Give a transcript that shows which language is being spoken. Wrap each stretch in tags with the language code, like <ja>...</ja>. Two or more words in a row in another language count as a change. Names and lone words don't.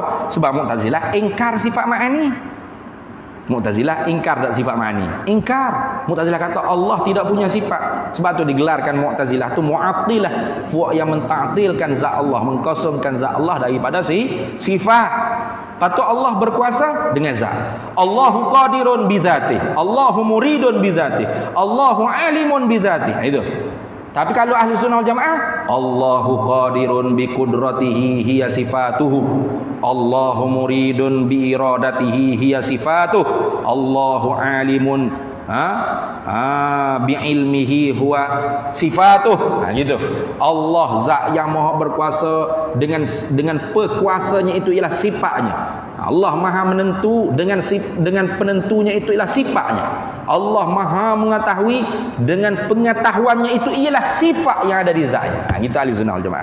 <ms>Sebab Mu'tazilah ingkar sifat ma'ani. Mu'tazilah ingkar tak sifat ma'ani? Ingkar. Mu'tazilah kata Allah tidak punya sifat. Sebab tu digelarkan Mu'tazilah tu mu'attilah, fuak yang mentaktilkan zat Allah, mengkosongkan zat Allah daripada sifat. Patut Allah berkuasa dengan zat.</ms> <ar>الله قادر بذاته، الله مريد بذاته، الله عالم بذاته.</ar> <ms>Itu. Tapi kalau</ms> <ar>أهل السنة والجماعة، الله قادر بقدرته هي صفته، الله مريد بإرادته هي صفته، الله عالم بعلمه هو صفته. Gitu.</ar> <ms>Allah zat yang maha berkuasa dengan perkuasanya itu ialah sifatnya. Allah maha menentu dengan penentunya itu ialah sifatnya. Allah maha mengetahui dengan pengetahuannya itu ialah sifat yang ada di zatnya. Gitu</ms> <ar>أهل السنة والجماعة.</ar>